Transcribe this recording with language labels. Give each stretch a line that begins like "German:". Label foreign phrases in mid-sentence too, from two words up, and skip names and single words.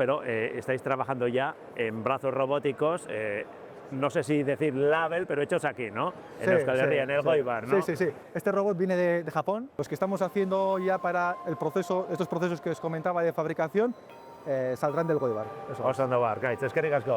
Spanish: Pero estáis trabajando ya en brazos robóticos, no sé si decir label, pero hechos aquí, ¿no? En Euskal Herria, en el Goibar, ¿no? Sí. Este robot viene de Japón. Los que estamos haciendo ya para estos procesos que os comentaba de fabricación, saldrán del Goibar.
Basque: Oso ondo ba, Arkaitz, eskerrik asko.